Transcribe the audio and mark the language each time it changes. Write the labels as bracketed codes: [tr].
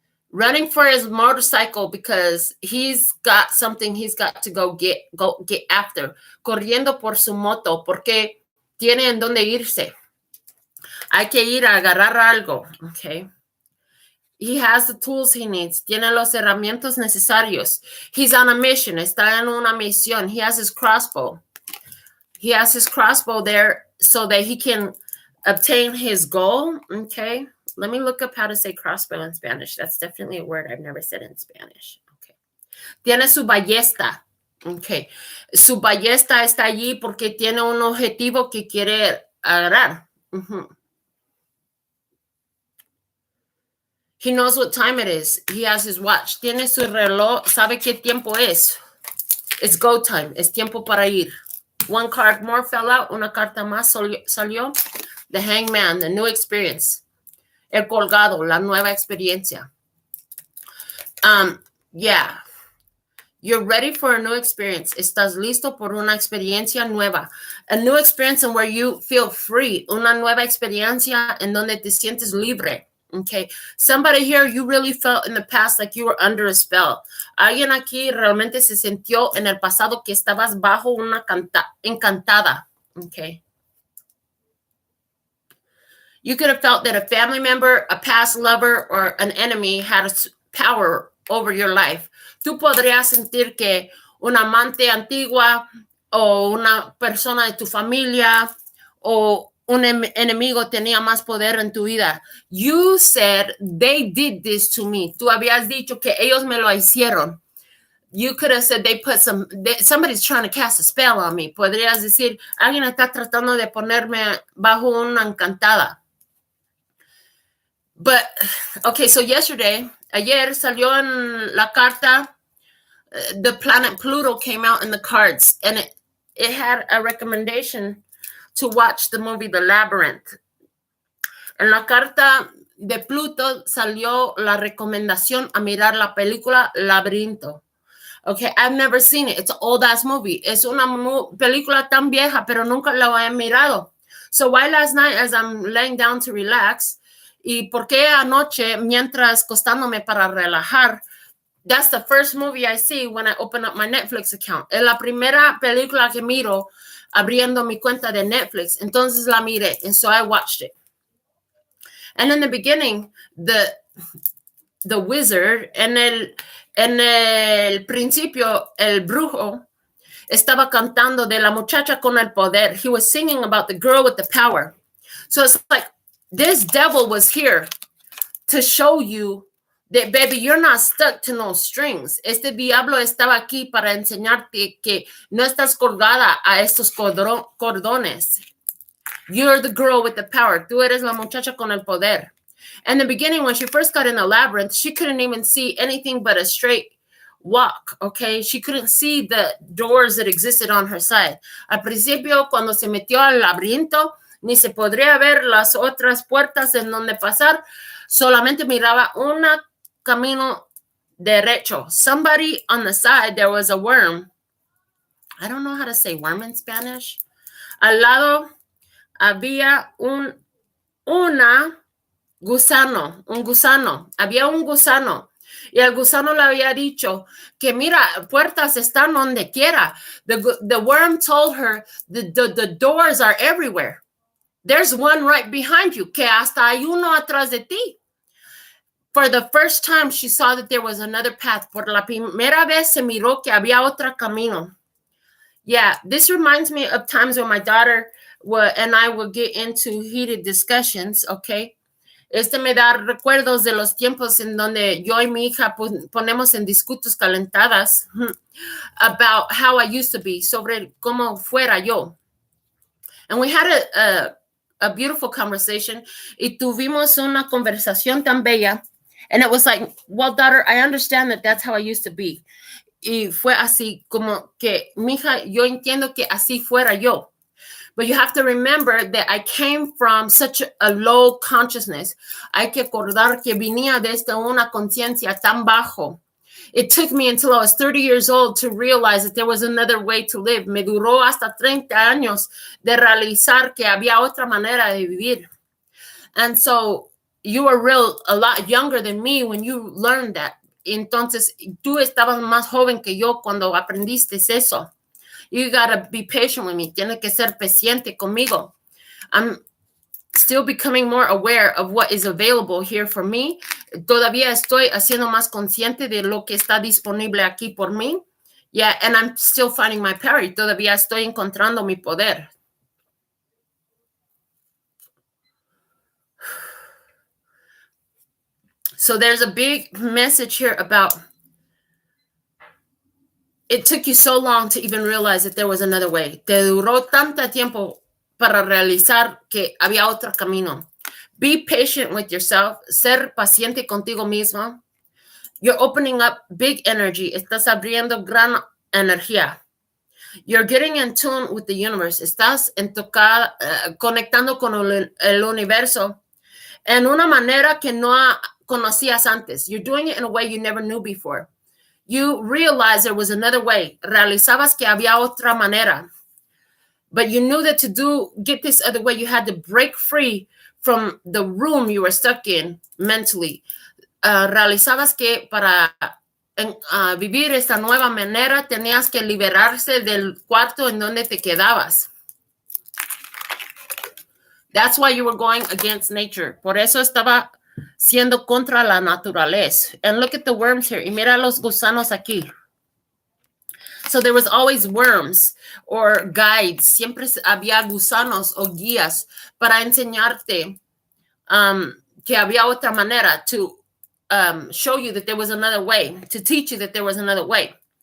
[en] Running for his motorcycle because he's got something he's got to go get after. [es] Corriendo por su moto porque tiene en dónde irse. Hay que ir a agarrar algo. Okay. [en] He has the tools he needs. [es] Tiene los herramientas necesarios. [en] He's on a mission. [es] Está en una misión. [en] He has his crossbow. He has his crossbow there so that he can obtain his goal. Okay. Let me look up how to say crossbow in Spanish. That's definitely a word I've never said in Spanish. [es] Okay. Tiene su ballesta. Okay. Su ballesta está allí porque tiene un objetivo que quiere agarrar. [en] He knows what time it is. He has his watch. [es] Tiene su reloj. Sabe qué tiempo es. [en] It's go time. [es] Es tiempo para ir. [en] One card more fell out. [es] Una carta más salió. [en] The Hangman, the new experience. [es] El colgado, la nueva experiencia. [en] Yeah. You're ready for a new experience. [es] Estás listo por una experiencia nueva. [en] A new experience in where you feel free. [es] Una nueva experiencia en donde te sientes libre. [en] Okay. Somebody here, you really felt in the past like you were under a spell. [es] Alguien aquí realmente se sintió en el pasado que estabas bajo una encantada. [en] Okay. You could have felt that a family member, a past lover, or an enemy had power over your life. [es] Tú podrías sentir que una amante antigua o una persona de tu familia o un enemigo tenía más poder en tu vida. [en] You said, they did this to me. [es] Tú habías dicho que ellos me lo hicieron. [en] You could have said somebody's trying to cast a spell on me. [es] Podrías decir, alguien está tratando de ponerme bajo una encantada. [en] But, okay, so [es] ayer salió en la carta, [en] the planet Pluto came out in the cards, and it had a recommendation to watch the movie The Labyrinth. [es] En la carta de Pluto salió la recomendación a mirar la película Laberinto. [en] Okay, I've never seen it. It's an old-ass movie. [es] Es una película tan vieja, pero nunca la he mirado. [en] So why last night, as I'm laying down to relax, [es] y por qué anoche, mientras acostándome para relajar, [en] that's the first movie I see when I open up my Netflix account. [es] Es la primera película que miro abriendo mi cuenta de Netflix. Entonces la miré, [en] and so I watched it. And in the beginning, the wizard, [es] en el principio, el brujo, estaba cantando de la muchacha con el poder. [en] He was singing about the girl with the power. So it's like this devil was here to show you that, baby, you're not stuck to no strings. [es] Este diablo estaba aquí para enseñarte que no estás colgada a estos cordones. [en] You're the girl with the power. [es] Tú eres la muchacha con el poder. [en] In the beginning, when she first got in the labyrinth, she couldn't even see anything but a straight walk, okay? She couldn't see the doors that existed on her side. [es] Al principio, cuando se metió al laberinto, ni se podría ver las otras puertas en donde pasar. Solamente miraba un camino derecho. [en] Somebody on the side, there was a worm. I don't know how to say worm in Spanish. [es] Al lado había un gusano. Había un gusano. Y el gusano le había dicho que mira, puertas están donde quiera. [en] The worm told her the doors are everywhere. There's one right behind you, [es] que hasta hay uno atrás de ti. [en] For the first time, she saw that there was another path. [es] Por la primera vez se miró que había otro camino. [en] Yeah, this reminds me of times when my daughter and I would get into heated discussions, okay? [es] Me da recuerdos de los tiempos en donde yo y mi hija ponemos en discutos calentadas [en] about how I used to be, [es] sobre cómo fuera yo. [en] And we had a beautiful conversation. [es] Y tuvimos una conversación tan bella. [en] And it was like, well, daughter, I understand that that's how I used to be. [es] Y fue así como que, mija, yo entiendo que así fuera yo. [en] But you have to remember that I came from such a low consciousness. [es] Hay que acordar que venía desde una conciencia tan bajo. [en] It took me until I was 30 years old to realize that there was another way to live. [es] Me duró hasta 30 años de realizar que había otra manera de vivir. [en] And so you were a lot younger than me when you learned that. [es] Entonces, tú estabas más joven que yo cuando aprendiste eso. [en] You gotta be patient with me. [es] Tienes que ser paciente conmigo. [en] I'm still becoming more aware of what is available here for me. [es] Todavía estoy haciendo más consciente de lo que está disponible aquí por mí. [en] Yeah, and I'm still finding my power. [es] Todavía estoy encontrando mi poder. [en] So there's a big message here about it took you so long to even realize that there was another way. [es] Te duró tanto tiempo para realizar que había otro camino. [en] Be patient with yourself. [es] Ser paciente contigo mismo. [en] You're opening up big energy. [es] Estás abriendo gran energía. [en] You're getting in tune with the universe. [es] Estás conectando con el universo en una manera que no conocías antes. [en] You're doing it in a way you never knew before. You realized there was another way. [es] Realizabas que había otra manera. [en] But you knew that to get this other way, you had to break free from the room you were stuck in mentally. [es] Realizabas que para vivir esta nueva manera, tenías que liberarse del cuarto en donde te quedabas. [en] That's why you were going against nature. [es] Por eso estaba siendo contra la naturaleza. [en] And look at the worms here. [es] Y mira los gusanos aquí. [en] So there was always worms or guides. [es] Siempre había gusanos o guías para enseñarte que había otra manera, [en] to show you that there was another way, to teach you that there was another way.